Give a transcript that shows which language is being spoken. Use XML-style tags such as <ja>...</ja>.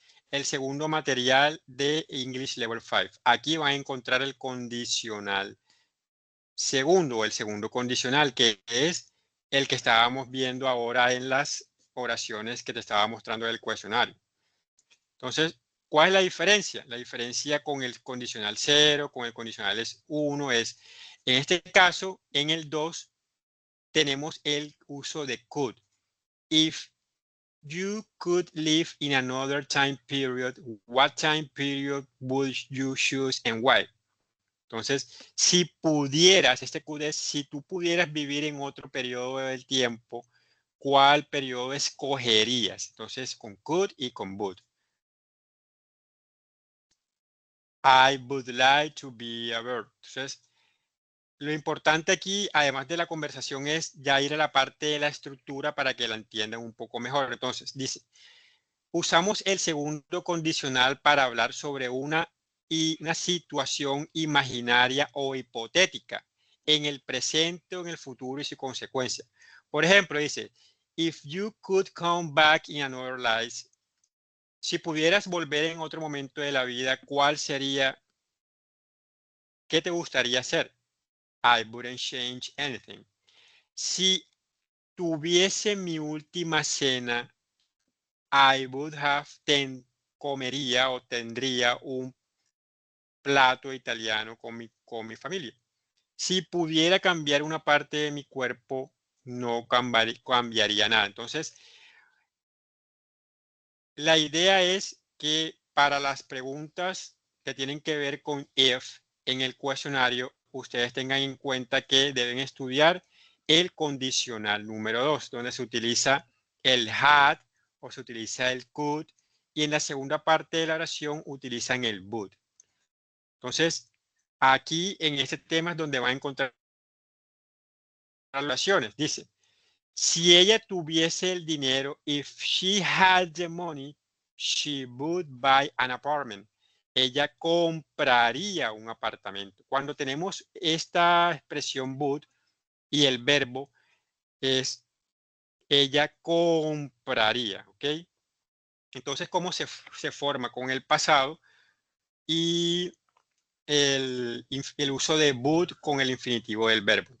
<es>El segundo material de English Level 5. Aquí van a encontrar el condicional segundo, el segundo condicional, que es el que estábamos viendo ahora en las oraciones que te estaba mostrando del cuestionario. Entonces, ¿cuál es la diferencia? La diferencia con el condicional 0, con el condicional 1 es, en este caso, en el 2, tenemos el uso de could.</es> <en>If you could live in another time period, what time period would you choose and why?</en> <es>Entonces, si pudieras, este could es, si tú pudieras vivir en otro periodo del tiempo, ¿cuál periodo escogerías? Entonces, con could y con would.</es> <en>I would like to be a bird.</en> <es>Entonces, lo importante aquí, además de la conversación, es ya ir a la parte de la estructura para que la entiendan un poco mejor. Entonces, dice, usamos el segundo condicional para hablar sobre una situación imaginaria o hipotética en el presente o en el futuro y su consecuencia. Por ejemplo, dice,</es> <en>if you could come back in another life,</en> <es>si pudieras volver en otro momento de la vida, ¿cuál sería? ¿Qué te gustaría hacer?</es> <en>I wouldn't change anything.</en> <es>Si tuviese mi última cena,</es> <en>I would have</en> <es>comería o tendría un plato italiano con mi familia. Si pudiera cambiar una parte de mi cuerpo, no cambiaría nada. Entonces, la idea es que para las preguntas que tienen que ver con if en el cuestionario, ustedes tengan en cuenta que deben estudiar el condicional número 2, donde se utiliza el had o se utiliza el could, y en la segunda parte de la oración utilizan el would. Entonces, aquí en este tema es donde van a encontrar las oraciones. Dice, si ella tuviese el dinero,</es> <en>if she had the money, she would buy an apartment.</en> <es>Ella compraría un apartamento. Cuando tenemos esta expresión would y el verbo es ella compraría, ¿ok? Entonces, ¿cómo se forma con el pasado y el uso de would con el infinitivo del verbo?</es>